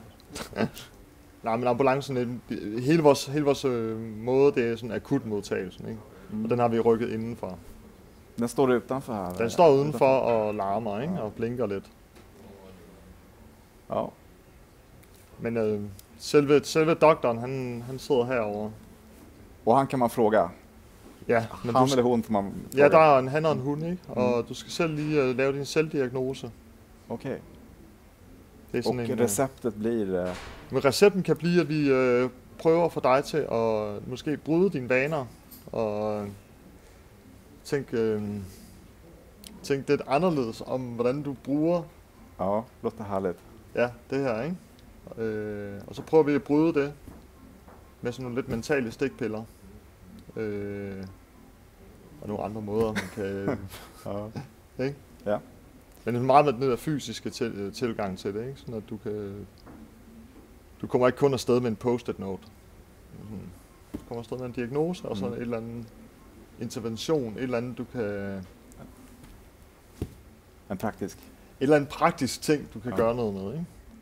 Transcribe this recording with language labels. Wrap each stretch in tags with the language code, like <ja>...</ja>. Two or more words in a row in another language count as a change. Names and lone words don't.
<da>Nej, men ambulancen, hele vores måde, det er sådan akutmodtagelsen, ikke? Og den har vi rykket indenfor. Den står udenfor her? Den står udenfor og larmer, ikke? Og blinker lidt. Ja. Men selve doktoren, han sidder herovre. Og han kan man fråga? Ja, men han eller hun får man fråga? Ja, der er en han og en hund, ikke? Og du skal selv lige lave din selvdiagnose. Okay. Det er sådan og receptet bliver? Men recepten kan blive, at vi prøver at få dig til at måske bryde dine vaner og tænke lidt anderledes om, hvordan du bruger.</da> <sv>Ja, låter härligt.</sv> <da>Ja, det her, ikke? Og så prøver vi at bryde det med sådan nogle lidt mentale stikpiller. Og nogle andre måder, man kan... ikke? Ja. Men det er meget med den der fysiske tilgang til det, ikke? Sådan at du kommer ikke kun afsted med en post-it note. Du kommer afsted med en diagnose og så et eller andet intervention, et eller andet du kan... En praktisk? Et eller andet praktisk ting, du kan gøre noget med, ikke?</da>